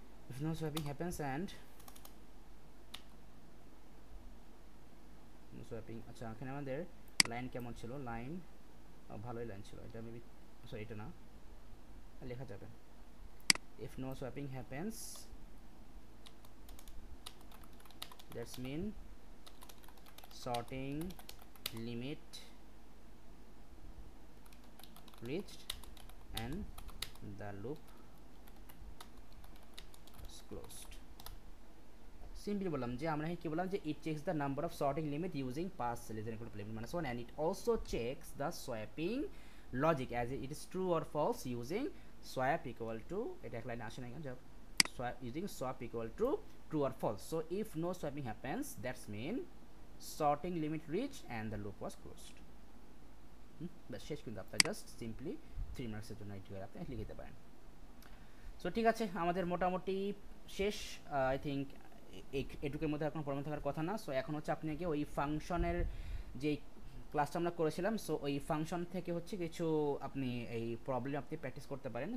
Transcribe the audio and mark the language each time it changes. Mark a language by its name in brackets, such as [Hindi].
[English] if no swapping happens and no swapping, [Bangla] আচ্ছা এখানে আমাদের লাইন কেমন ছিল, লাইন ভালোই লাইন ছিল, এটা মেবি সরি এটা না লেখা যাবে। [English] if no swapping happens, that's mean sorting limit reached and the loop is closed. Simply বললাম যে আমরা কি বললাম যে it checks the number of sorting limit using pass less than equal to limit minus 1 and it also checks the swapping logic as it is true or false using swap equal to, [Bangla] এটা এক লাইনে আসে না কেন, [English] swap using swap equal to true or false. So if no swapping happens, that's mean sorting limit reached and the loop was closed. [Bangla] বাস শেষ, কিন্তু আপনার just simply 3 মার্কসের জন্য এটি আপনি লিখে দিতে পারেন। সো ঠিক আছে, আমাদের মোটামুটি শেষ, [English] I think [Bangla] এটুকের মধ্যে এখন প্রবলেম থাকার কথা না। সো এখন হচ্ছে আপনাকে ওই ফাংশনের যে ক্লাসটা আমরা করেছিলাম, সো ওই ফাংশন থেকে হচ্ছে কিছু আপনি এই প্রবলেম আপনি প্র্যাকটিস করতে পারেন।